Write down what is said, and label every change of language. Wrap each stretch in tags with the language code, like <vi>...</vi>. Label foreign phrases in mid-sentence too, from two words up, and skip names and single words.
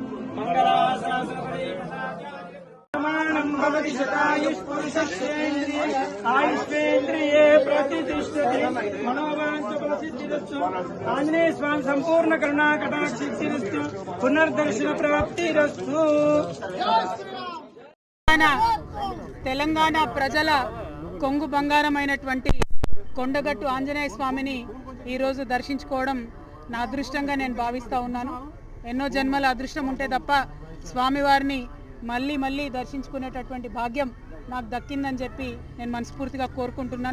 <sa>भवति शतायुष्पुरुषेन्द्रिये आयुष्ेन्द्रिये प्रतिष्ठते मनोवाञ्छप्रसिद्धिरस्तु आंजनेय स्वामी संपूर्ण करुणा कटाक्षिरस्तु पुनर्दर्शन प्राप्तिरस्तु।</sa> <te>తెలంగాణ ప్రజల కొంగు బంగారమైనటువంటి కొండగట్టు ఆంజనేయ స్వామిని ఈరోజు దర్శించుకోవడం నా అదృష్టంగా నేను భావిస్తూ ఉన్నాను. ఎన్నో జన్మల అదృష్టం ఉంటే తప్ప స్వామివారిని మళ్ళీ మళ్ళీ దర్శించుకునేటటువంటి భాగ్యం నాకు దక్కిందని చెప్పి నేను మనస్ఫూర్తిగా కోరుకుంటున్నాను.</te>